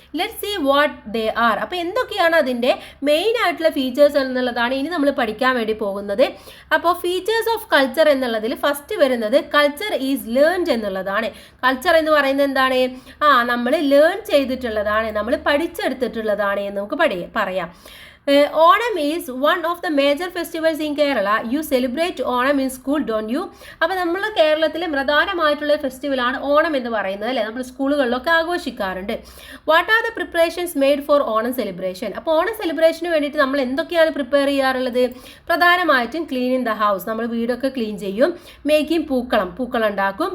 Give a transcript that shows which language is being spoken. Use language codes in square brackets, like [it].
[en] Let's see what they are. [ml] അപ്പോൾ എന്തൊക്കെയാണ് അതിൻ്റെ മെയിൻ ആയിട്ടുള്ള ഫീച്ചേഴ്സ് എന്നുള്ളതാണ് ഇനി നമ്മൾ പഠിക്കാൻ വേണ്ടി പോകുന്നത്. അപ്പോൾ ഫീച്ചേഴ്സ് ഓഫ് കൾച്ചർ എന്നുള്ളതിൽ ഫസ്റ്റ് വരുന്നത് [en] culture is learned [ml] എന്നുള്ളതാണ്. കൾച്ചർ എന്ന് പറയുന്നത് എന്താണ്? നമ്മൾ ലേൺ ചെയ്തിട്ടുള്ളതാണ്, നമ്മൾ പഠിച്ചെടുത്തിട്ടുള്ളതാണ് എന്ന് നമുക്ക് പറയാം. [en] Onam is one of the major festivals in Kerala. You celebrate Onam in school, don't you? [ml] അപ്പോൾ നമ്മൾ കേരളത്തിലെ പ്രധാനമായിട്ടുള്ള ഫെസ്റ്റിവലാണ് ഓണം എന്ന് പറയുന്നത് അല്ലേ, നമ്മൾ സ്കൂളുകളിലൊക്കെ ആഘോഷിക്കാറുണ്ട്. [en] What are the preparations made for Onam celebration? [ml] അപ്പോൾ ഓണം സെലിബ്രേഷന് വേണ്ടിയിട്ട് നമ്മൾ എന്തൊക്കെയാണ് പ്രിപ്പയർ ചെയ്യാറുള്ളത്? പ്രധാനമായിട്ടും ക്ലീനിങ് ദ ഹൗസ്, നമ്മൾ വീടൊക്കെ ക്ലീൻ ചെയ്യും. മേക്കിംഗ് പൂക്കളം ഉണ്ടാക്കും.